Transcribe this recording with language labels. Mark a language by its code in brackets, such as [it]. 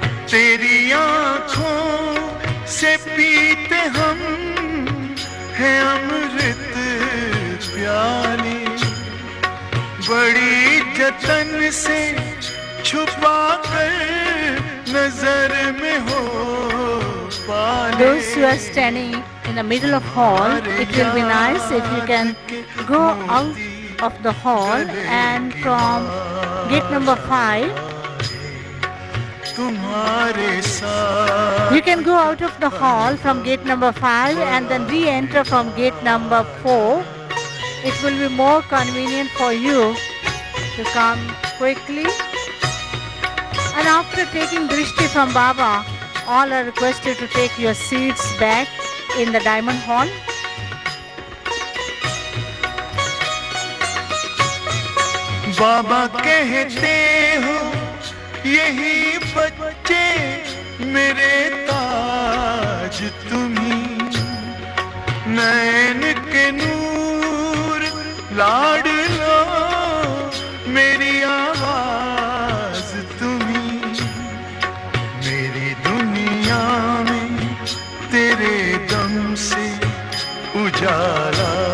[hi] तेरी आँखों से पीते हम है अमृत प्याली, बड़ी जतन से छुपा कर नजर में हो पाले। [en] Those who are standing in the middle of hall, it will be nice if you can go out of the hall and from gate number 5 [hi] तुम्हारे साथ [en] you can go out of the hall from gate number 5 and then re-enter from gate number 4. It will be more convenient for you to come quickly. And after taking drishti from Baba, all are requested to take your seats back in the diamond hall. [hi] बाबा कहते हो यही बच्चे मेरे ताज तुम्ही, नैन के नूर लाडलो मेरी आवाज तुम्ही, मेरी दुनिया में तेरे दम से उजाला